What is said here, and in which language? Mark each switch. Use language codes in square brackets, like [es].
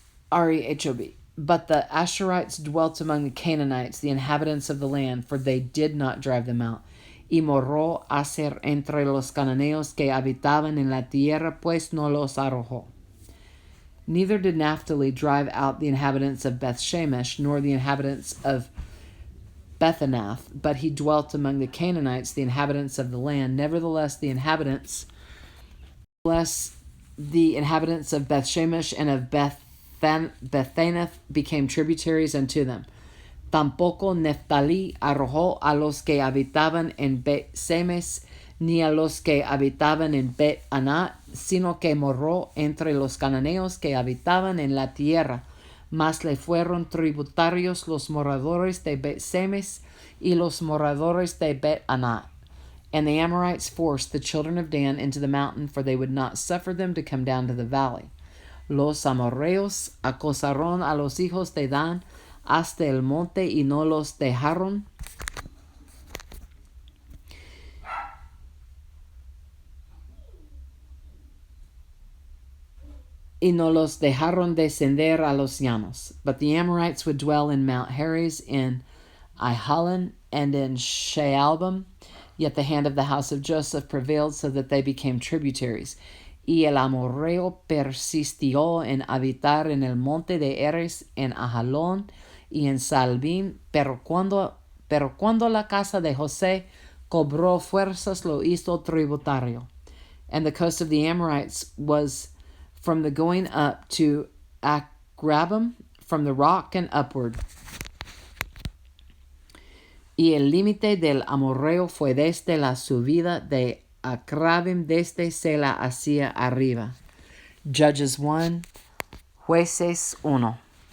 [en] R-E-H-O-B. But the Asherites dwelt among the Canaanites, the inhabitants of the land, for they did not drive them out. [es] Y moró Aser entre los cananeos que habitaban en la tierra, pues no los arrojó. [en] Neither did Naphtali drive out the inhabitants of Beth-shemesh, nor the inhabitants of Bethanath, but he dwelt among the Canaanites, the inhabitants of the land. Nevertheless, the inhabitants of Beth-shemesh and of Bethanath became tributaries unto them. [es] Tampoco Neftali arrojó a los que habitaban en Bet-semes, ni a los que habitaban en Bet-anat, sino que moró entre los cananeos que habitaban en la tierra. Mas le fueron tributarios los moradores de Bet-semes y los moradores de Bet-anat. [en] And the Amorites forced the children of Dan into the mountain, for they would not suffer them to come down to the valley. [es] Los amorreos acosaron a los hijos de Dan hasta el monte y no los dejaron. Y no los dejaron descender a los llanos. [en] But the Amorites would dwell in Mount Heres, in Aijalon, and in Shaalbim. Yet the hand of the house of Joseph prevailed, so that they became tributaries. [es] Y el amorreo persistió en habitar en el monte de Heres, en Aijalon y en Salbim, pero cuando la casa de José cobró fuerzas, lo hizo tributario. [en] And the coast of the Amorites was from the going up to Akrabim, from the rock and upward. [es] Y el límite del amorreo fue desde la subida de Akrabim, desde Sela hacia arriba. [en] Judges 1, [es] Jueces 1.